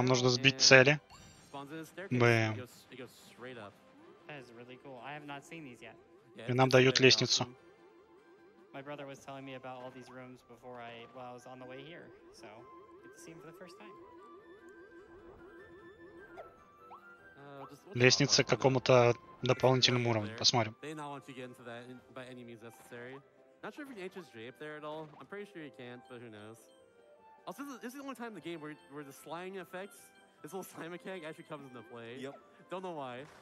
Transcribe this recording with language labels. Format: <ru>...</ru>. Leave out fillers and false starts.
<ru>Нам нужно сбить цели.</ru> <en>Spawns in a staircase.</en> <ru>Бэм.</ru> <en>It goes straight up. That is really cool. I have not seen these yet. Yeah,</en> <ru>И нам дают лестницу.</ru> <en>awesome. My brother was telling me about all these rooms before I was on the way here, so get to see them for the first time.</en> <ru>Лестница к какому-то дополнительному уровню. Посмотрим.</ru> <en>They not want you to get into that by any means necessary. Not sure if you can HSJ up there at all. I'm pretty sure you can't, but who knows. Also, this is the only time in the game where the slime effects, this little slime mechanic actually comes into play. Yep. Don't know why.</en>